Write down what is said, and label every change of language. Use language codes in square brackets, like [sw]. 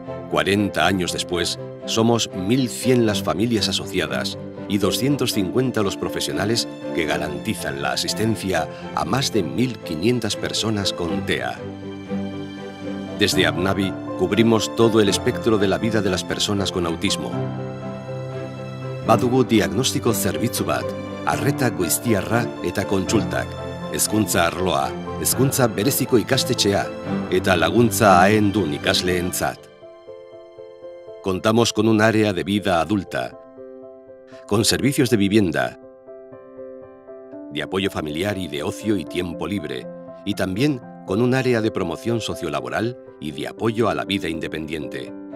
[es] 40 años después, somos 1.100 las familias asociadas y 250 los profesionales que garantizan la asistencia a más de 1.500 personas con TEA. Desde AppNavi cubrimos todo el espectro de la vida de las personas con autismo. [eu] Badugu diagnostiko zerbitzu bat, arreta goiztiarra eta kontsultak, hezkuntza arloa, hezkuntza bereziko ikastetxea eta laguntza ahendun ikasleentzat. [es] Contamos con un área de vida adulta, con servicios de vivienda, de apoyo familiar y de ocio y tiempo libre, y también con un área de promoción sociolaboral y de apoyo a la vida independiente.